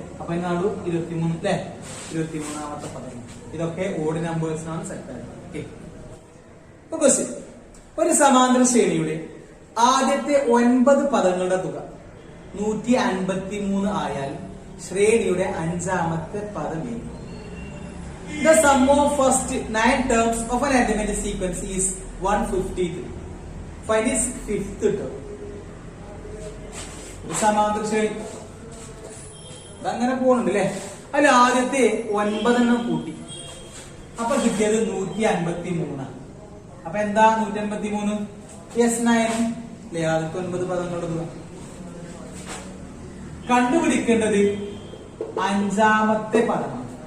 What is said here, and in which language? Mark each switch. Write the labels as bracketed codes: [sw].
[ml] അപ്പൊ നടു 23 അല്ലെ. 23ാമത്തെ പദം. ഇതൊക്കെ ഓഡ് നമ്പേഴ്സ് ആണ് സെറ്റ് ആയത്. ഓക്കെ. ഒരു സമാന്തര ശ്രേണിയുടെ ആദ്യത്തെ 9 പദങ്ങളുടെ തുക 153 ആയാൽ ശ്രേണിയുടെ 5ാമത്തെ പദം ഏത്? [en] The sum of first 9 terms of an arithmetic sequence is 153. Find its 5th term. [ml] ഒരു സമാന്തര ശ്രേണി അങ്ങനെ പോകുന്നുണ്ട് അല്ലെ. അതിൽ ആദ്യത്തെ 9 കൂട്ടി അപ്പൊ കിട്ടിയത് 153. അപ്പൊ എന്താ 153? S9 അല്ലെ. ആദ്യത്തെ 9 പദങ്ങളുടെ തുക കണ്ടുപിടിക്കേണ്ടത് 5ാമത്തെ പദമാണ്.